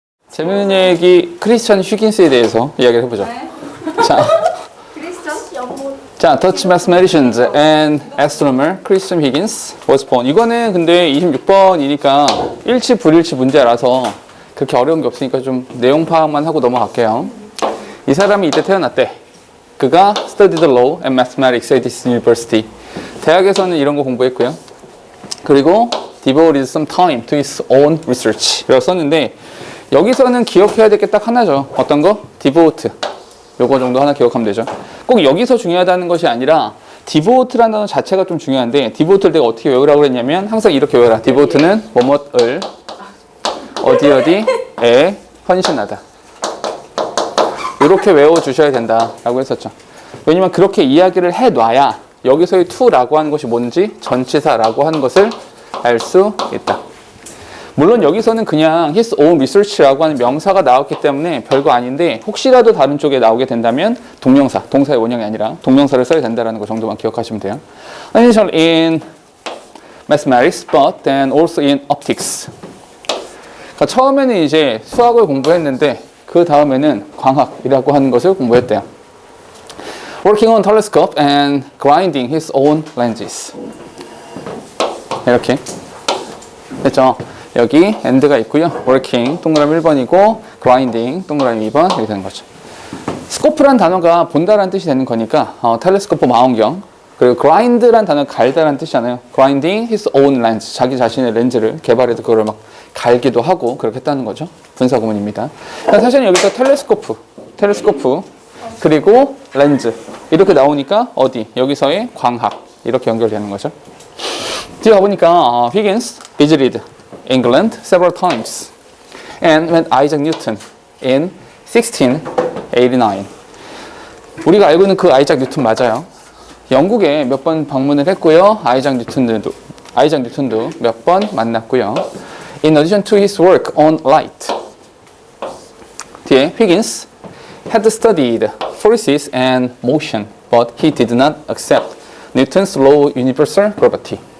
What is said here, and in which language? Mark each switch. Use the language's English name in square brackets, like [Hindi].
[Korean] 재밌는 얘기 크리스천 휴긴스에 대해서 이야기를 해보죠. 네. 자, 크리스천 연못. [English] 자, Dutch mathematician and astronomer Christian Huygens was born. [Korean] 이거는 근데 26번이니까 일치 불일치 문제라서 그렇게 어려운 게 없으니까 좀 내용 파악만 하고 넘어갈게요. 이 사람이 이때 태어났대. 그가 [English] studied law and mathematics at this university. [Korean] 대학에서는 이런 거 공부했고요. [English] 그리고 devoted some time to his own research. [Korean] 이라고 썼는데 여기서는 기억해야 될 게 딱 하나죠. 어떤 거? devote. 요거 정도 하나 기억하면 되죠. 꼭 여기서 중요하다는 것이 아니라 devote라는 단어 자체가 좀 중요한데 devote를 내가 어떻게 외우라고 그랬냐면 항상 이렇게 외워라. devote는 뭐뭇을 어디에 헌신하다. 이렇게 외워주셔야 된다라고 했었죠. 왜냐면 그렇게 이야기를 해놔야 여기서의 to라고 하는 것이 뭔지 전치사라고 하는 것을 알 수 있다. 물론 여기서는 그냥 his own research라고 하는 명사가 나왔기 때문에 별거 아닌데 혹시라도 다른 쪽에 나오게 된다면 동명사, 동사의 원형이 아니라 동명사를 써야 된다는 거 정도만 기억하시면 돼요. [English] Initial in mathematics, but then also in optics. [Korean] 그러니까 처음에는 이제 수학을 공부했는데 그 다음에는 광학이라고 하는 것을 공부했대요. [English] Working on telescope and grinding his own lenses. [Korean] 이렇게 됐죠? 여기 and가 있고요. working 동그라미 1번이고 grinding 동그라미 2번 이렇게 되는 거죠. 스코프란 단어가 본다라는 뜻이 되는 거니까 텔레스코프 망원경 그리고 grind란 단어가 갈다라는 뜻이잖아요. [English] grinding his own lens [Korean] 자기 자신의 렌즈를 개발해서 그걸 막 갈기도 하고 그렇게 했다는 거죠. 분사구문입니다. 사실은 여기서 텔레스코프 그리고 렌즈 이렇게 나오니까 어디? 여기서의 광학 이렇게 연결되는 거죠. 뒤에 가보니까 [English] Huygens visited England several times and met Isaac Newton in 1689. [Korean] 우리가 알고 있는 그 아이작 뉴턴 맞아요. 영국에 몇 번 방문을 했고요. 아이작 뉴턴도 몇 번 만났고요. [English] In addition to his work on light. [Korean] 뒤에 [English] Huygens had studied forces and motion, but he did not accept Newton's law of universal gravity.